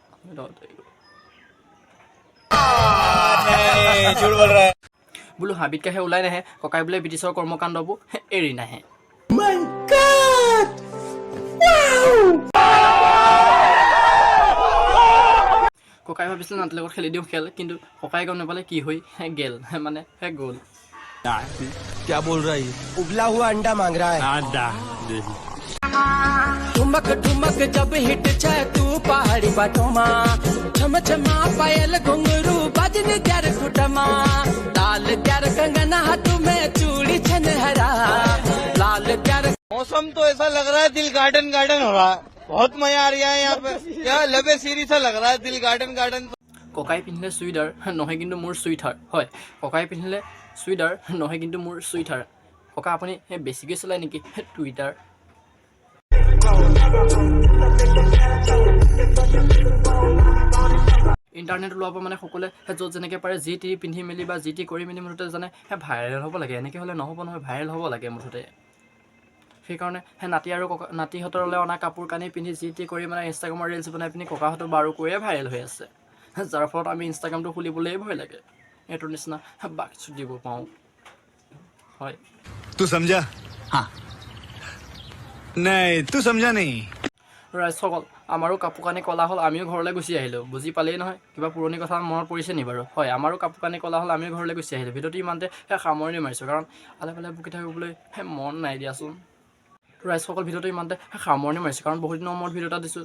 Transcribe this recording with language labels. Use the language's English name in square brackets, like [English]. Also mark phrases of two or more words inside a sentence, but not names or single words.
[Assamese] বোলো হাবিত কাহে ওলাই নাহে, ককাই বোলে ব্ৰিটিছৰ কৰ্মকাণ্ডবোৰ এৰি নাহে। ককাই ভাবিছিলে নাতিৰ লগত খেলি দিওঁ খেল, কিন্তু ককাই গম নাপালে কি হৈ গেল, মানে গ'ল। [Hindi] क्या बोल रहा है? उबला हुआ अंडा मांग रहा है। [Garhwali] ठुमक ठुमक जब हिट जाए तू पहाड़ी बाटोमा, छम छमा पायल घुंघरू बजने त्यार कुटमा, लाल त्यार कंगना हाथ में चूड़ी छन हरा, लाल त्यार। [Hindi] मौसम तो ऐसा लग रहा है दिल गार्डन हो रहा है, बहुत मजा आ रहा है यहाँ पे, यहाँ लबे सीरी सा लग रहा है दिल गार्डन। [Assamese] ককাই পিন্ধিলে চুইদাৰ নহয় কিন্তু মোৰ চুইটাৰ। হয়, ককাই পিন্ধিলে চুইদাৰ নহয় কিন্তু মোৰ চুইটাৰ। ককা আপুনি বেছিকৈ চলায় নেকি টুইটাৰ? ইণ্টাৰনেট ওলোৱাৰ পৰা মানে সকলোৱে য'ত যেনেকৈ পাৰে যি টি পিন্ধি মেলি বা যি টি কৰি মেলি মুঠতে জানে ভাইৰেল হ'ব লাগে। এনেকৈ হ'লে নহ'ব নহয়, ভাইৰেল হ'ব লাগে মুঠতে। সেইকাৰণে নাতি আৰু নাতিহঁতলৈ অনা কাপোৰ কানি পিন্ধি যি টি কৰি মানে ইনষ্টাগ্ৰামৰ ৰিলচ বনাই পিনি ককাহঁতৰ বাৰু কৈয়ে ভাইৰেল হৈ আছে, যাৰ ফলত আমি ইনষ্টাগ্ৰামটো খুলিবলৈ ভয় লাগে। এইটোৰ নিচিনা বাকচু দিব পাওঁ। হয়, [Hindi] तू समझा? हाँ नहीं तू समझा नहीं। [Assamese] ৰাইজসকল, আমাৰো কাপোৰ কানি ক'লা হ'ল, আমিও ঘৰলৈ গুচি আহিলোঁ। বুজি পালেই নহয়, কিবা পুৰণি কথা মনত পৰিছে নি বাৰু? হয়, আমাৰো কাপোৰ কানি ক'লা হ'ল, আমিও ঘৰলৈ গুচি আহিলোঁ। ভিডিঅ'টো ইমানতে সামৰণি মাৰিছোঁ, কাৰণ আলে পালে বকি থাকিবলৈ মন নাই দিয়াচোন। ৰাইজসকল, ভিডিঅ'টো ইমানতে সামৰণি মাৰিছোঁ, কাৰণ বহুত দিনৰ মূৰত ভিডিঅ' এটা দিছোঁ।